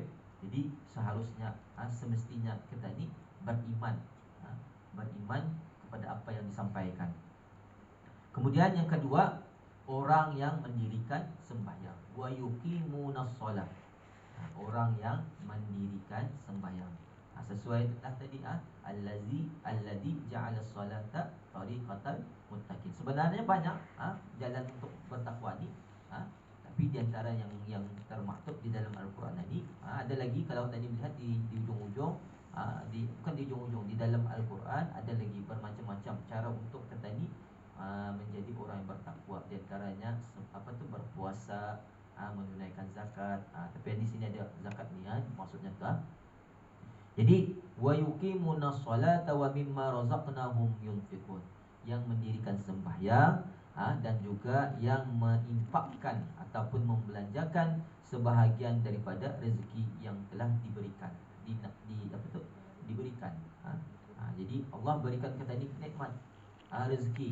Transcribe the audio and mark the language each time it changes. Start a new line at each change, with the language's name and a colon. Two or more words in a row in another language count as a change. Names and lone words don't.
Malay: Jadi seharusnya semestinya kita ni beriman, beriman kepada apa yang disampaikan. Kemudian yang kedua, orang yang mendirikan sembahyang.
Arabic: Wa yuqimunas shalah.
Malay: Orang yang mendirikan sembahyang. Sesuai tadi
Arabic: alladzi ja'ala salata tariqatan muttaqin.
Malay: Sebenarnya banyak jalan untuk bertakwa ni, tapi di antara yang termaktub di dalam Al-Quran tadi, ada lagi kalau tadi melihat di ujung-ujung, bukan di ujung-ujung, di dalam Al-Quran ada lagi bermacam-macam cara untuk kita ni menjadi orang yang bertakwa. Di antaranya berpuasa, menunaikan zakat. Tapi di sini ada zakat ni maksudnya tu.
Arabic: Jadi wa yuqimunas salata wa mimma razaqnahum yunfiqun.
Malay: Yang mendirikan sembahyang dan juga yang menginfakkan ataupun membelanjakan sebahagian daripada rezeki yang telah diberikan. Diberikan. Jadi Allah berikan kita ni nikmat, rezeki.